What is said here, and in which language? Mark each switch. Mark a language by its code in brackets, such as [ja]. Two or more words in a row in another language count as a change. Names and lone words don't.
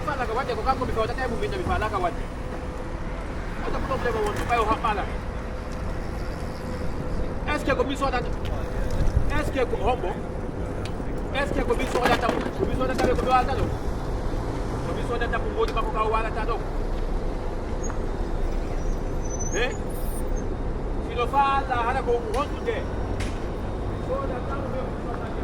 [ff] ka wadde ko kanko mi kawtata e mum minna mi faalaka wadde oto probléme o wonno ɓay o haɓɓala [fr] est ce que [ff] ko mi sodata [fr] est ce que [ff] ko hombo [fr] est ce que [ff] ko mi sodata ko mi sodata ɓe ko mi walata ɗo ko mi sodata ko ngoodi makko ka o walata ɗo e sino faalla hara ko honɗude sodata